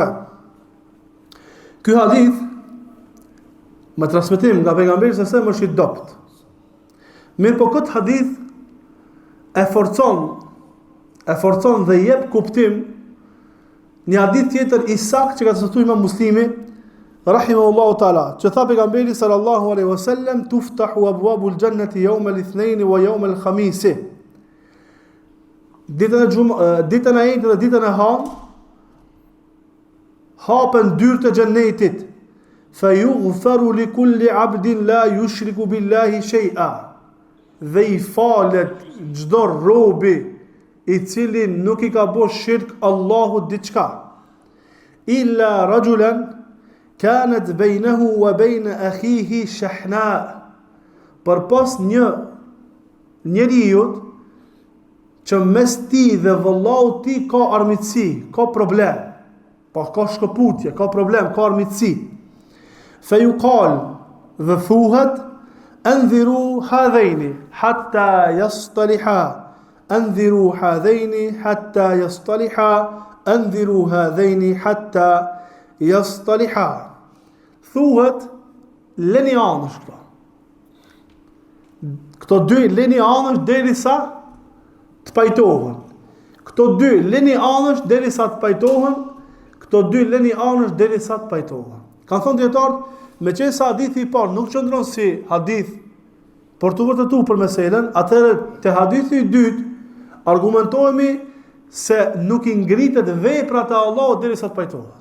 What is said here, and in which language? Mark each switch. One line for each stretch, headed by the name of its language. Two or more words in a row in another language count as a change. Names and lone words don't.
Albanian: Ky hadith me transmetim nga pejgamberi se më është i dobët. Mirë po këtë hadith e forcon dhe jep kuptim Një hadith tjetër i saktë që ka transmetuar Imam Muslimi
Arabic: رحمه الله تعالى,
Albanian: që tha pejgamberi
Arabic: صلى الله عليه وسلم, تفتح أبواب الجنة يوم الاثنين ويوم الخميس.
Albanian: Ditën e Eidit dhe ditën e Han hapen dyert e xhennetit.
Arabic: فيغفر لكل عبد لا يشرك بالله شيئا.
Albanian: Dhe i falet çdo robi i cili nuk i ka bërë shirk Allahut diçka.
Arabic: إلا رجلا كانت بينه وبين أخيه شحناء.
Albanian: Përpas njeriu që mes ti dhe vëllau ti ka armiqësi, ka problem, ka shkëputje, ka problem, ka armiqësi. Fayuqal, dhe thuhet,
Arabic: أنظروا هذين حتى يصطلحا. أنظروا هذين حتى يصطلحا. أنظروا هذين حتى يصطلحا.
Albanian: Thuhet, leni anësh këto. Këto dy leni anësh derisa të pajtohen. Këto dy leni anësh derisa të pajtohen. Këto dy leni anësh derisa të pajtohen. Kanë thonë dietarët, meqense hadithi i parë nuk qëndron si hadith për të vërtetuar për meselen, atëherë te hadithi i dytë argumentohemi se nuk i ngritet veprat e Allahut derisa të pajtohet.